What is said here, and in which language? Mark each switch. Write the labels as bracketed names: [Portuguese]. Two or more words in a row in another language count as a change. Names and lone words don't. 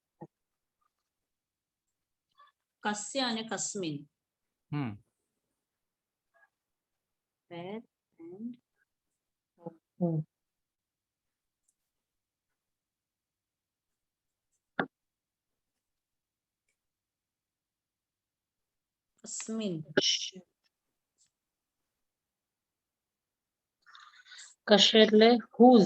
[Sanskrit] કસ્ય અને કસ્મિન. હમ [English] Where and whom. [Sanskrit] કસ્મિન. [Gujarati] કશે એટલે whose.